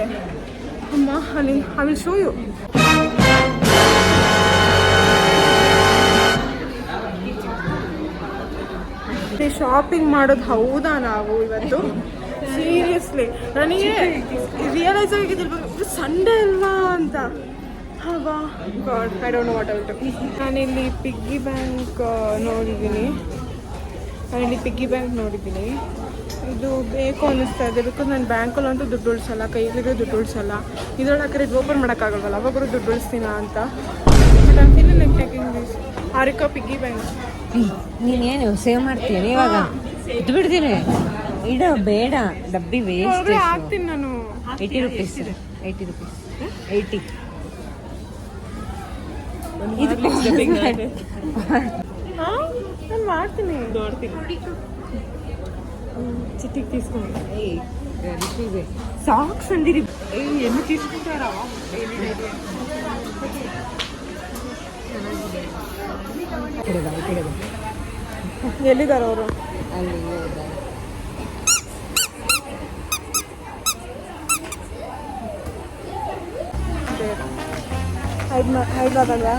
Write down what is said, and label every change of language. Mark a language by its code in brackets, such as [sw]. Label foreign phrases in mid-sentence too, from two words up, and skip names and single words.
[kn] ಅಮ್ಮ ಅಲ್ಲಿ [en] I will show you. [kn] ಶಾಪಿಂಗ್ ಮಾಡೋದು ಹೌದಾ ನಾವು ಇವತ್ತು? ಸೀರಿಯಸ್ಲಿ ನನಗೆ ರಿಯಲೈಸ್ ಆಗಿದ್ದಿರ್ಬೇಕು ಸಂಡೇ ಅಲ್ವಾ ಅಂತ. [en] Hava God, I don't know what I will do. [kn] ನಾನಿಲ್ಲಿ [en] piggy bank [kn] ನೋಡಿದ್ದೀನಿ. ಇದು ಬೇಕು ಅನ್ನಿಸ್ತಾ ಇದೆ. ಬಿಕಾಸ್ ನಾನು ಬ್ಯಾಂಕಲ್ಲಂತೂ ದುಡ್ಡು ಉಳಿಸಲ್ಲ, ಕೈಲಿಗೆ ದುಡ್ಡು ಉಳಿಸಲ್ಲ. ಇದ್ರೊಳಗೆ ಹಾಕಿದ್ರೆ ಓಪನ್ ಮಾಡೋಕ್ಕಾಗಲ್ವಲ್ಲ, ಅವಾಗರೂ ದುಡ್ಡು ಉಳಿಸ್ತೀನ ಅಂತ. [en] But I feel like taking this. Haarika piggy bank. [kn] ನೀನೇನು ಸೇವ್ ಮಾಡ್ತೀನಿ ಇವಾಗ? ಇದು ಬಿಡ್ತೀನಿ, ಇಡೋ ಬೇಡ, ಡಬ್ಬಿ ವೇಸ್ಟ್. ಹಾಕ್ತೀನಿ ನಾನು. [en] 80 rupees. 80. [kn] ನಾನು ಮಾಡ್ತೀನಿ. [te] ಚಿಟ್ಟಿಗೆ తీసుకుంటా. సాక్స్ అండి ఎన్ని తీసుకుంటారా? [kn] ಎಲ್ಲಿದ್ದಾರೆ ಅವರು? ಹೈದ್ರಾಬಾದಲ್ವಾ?